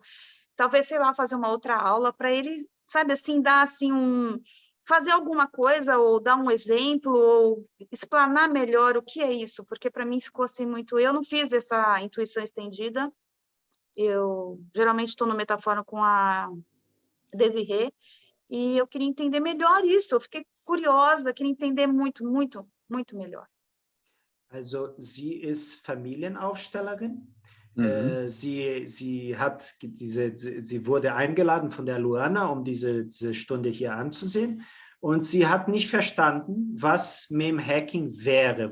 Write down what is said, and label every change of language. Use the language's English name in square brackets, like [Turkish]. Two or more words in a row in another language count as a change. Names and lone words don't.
[Portuguese] Talvez, sei lá, fazer uma outra aula para ele, sabe, assim, dar assim fazer alguma coisa, ou dar um exemplo, ou explanar melhor o que é isso, porque para mim ficou assim muito... Eu não fiz essa intuição estendida, Eu geralmente estou no Metafórum com a Desirê, e eu queria entender melhor isso. Eu fiquei curiosa, queria entender muito, muito, muito melhor. [German] Also sie ist Familienaufstellerin. Sie wurde eingeladen von der Luana, um diese Stunde hier anzusehen. Und sie hat nicht verstanden, was Mem-Hacking wäre.